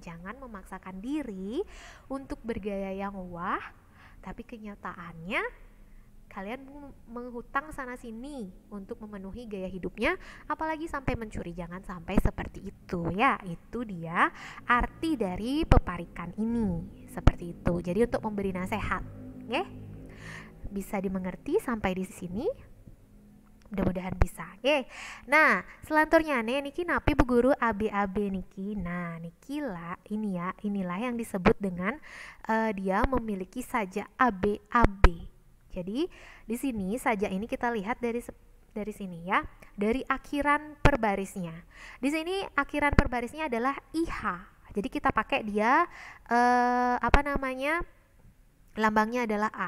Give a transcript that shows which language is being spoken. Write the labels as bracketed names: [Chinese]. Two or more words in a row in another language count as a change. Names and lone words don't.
[Indonesian] Jangan memaksakan diri untuk bergaya yang wah, tapi kenyataannya kalian menghutang sana sini untuk memenuhi gaya hidupnya, apalagi sampai mencuri. Jangan sampai seperti itu, ya. Itu dia arti dari peparikan ini, seperti itu. Jadi untuk memberi nasihat, ya. Bisa dimengerti sampai di sini? Mudah-mudahan bisa. Oke. Nah, selanjutnya [Balinese] niki napi [Indonesian] bu guru AB niki. Nah, niki lah ini ya, inilah yang disebut dengan dia memiliki sajak AB. Jadi di sini saja ini kita lihat dari sini ya, dari akhiran perbarisnya. Di sini akhiran perbarisnya adalah IH. Jadi kita pakai dia lambangnya adalah A.